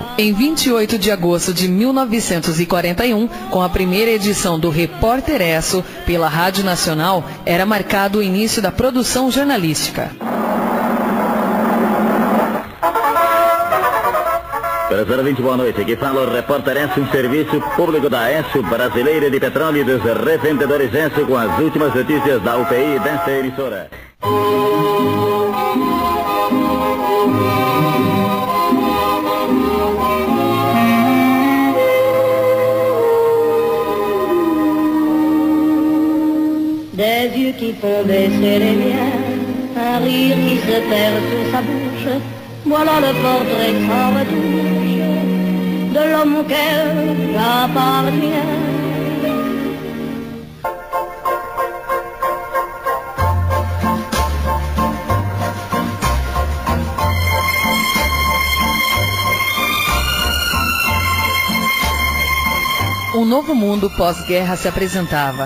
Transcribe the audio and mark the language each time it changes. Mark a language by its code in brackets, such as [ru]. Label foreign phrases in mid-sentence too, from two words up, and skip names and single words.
[pt] Em 28 de agosto de 1941, com a primeira edição do Repórter Esso pela Rádio Nacional, era marcado o início da produção jornalística. Prezado ouvinte, boa noite. Aqui fala o Repórter Esso, um serviço público da Esso, Brasileira de Petróleo e dos Revendedores Esso, com as últimas notícias da UPI desta emissora. [fr] Des yeux qui font baisser les miens, un rire qui se perd sur sa bouche. Voilà le portrait sans retouche de l'homme auquel j'appartiens. [pt] Um novo mundo pós-guerra se apresentava.